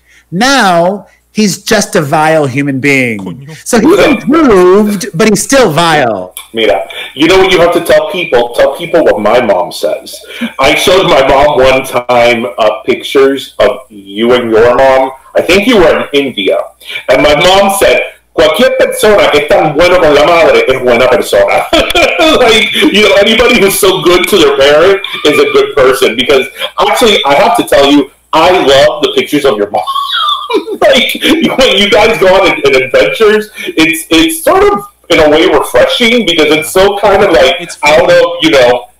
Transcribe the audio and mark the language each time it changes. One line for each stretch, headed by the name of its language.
English: Now he's just a vile human being. So he's improved, but he's still vile. Mira, you know what you have to tell people? Tell people what my mom says. I showed my mom one time pictures of you and your mom. I think you were in India. And my mom said,
Spanish: cualquier persona que es tan bueno con la madre es buena persona.
English: Like, you know, anybody who's so good to their parent is a good person. Because actually, I have to tell you, I love the pictures of your mom. Like, when you guys go on adventures, it's sort of, in a way, refreshing, because it's so kind of like out of, you know,